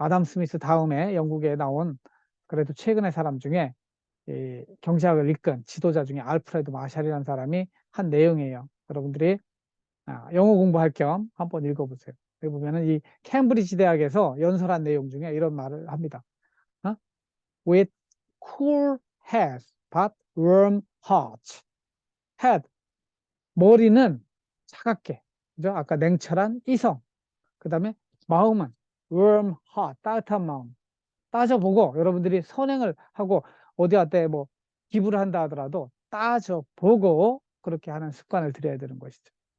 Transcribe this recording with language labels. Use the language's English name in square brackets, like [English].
[Korean] 아담 스미스 다음에 영국에 나온 그래도 최근의 사람 중에 이 경제학을 이끈 지도자 중에 알프레드 마샬이라는 사람이 한 내용이에요. 여러분들이 영어 공부할 겸 한번 읽어보세요. 여기 보면은 이 캠브리지 대학에서 연설한 내용 중에 이런 말을 합니다. [English] With cool heads but warm hearts. [Korean] head 머리는 차갑게, 그죠? 아까 냉철한 이성. 그 다음에 마음은 [English] warm heart, [Korean] 따뜻한 마음. 따져보고 여러분들이 선행을 하고 어디 한테 뭐 기부를 한다 하더라도 따져보고 그렇게 하는 습관을 들여야 되는 것이죠.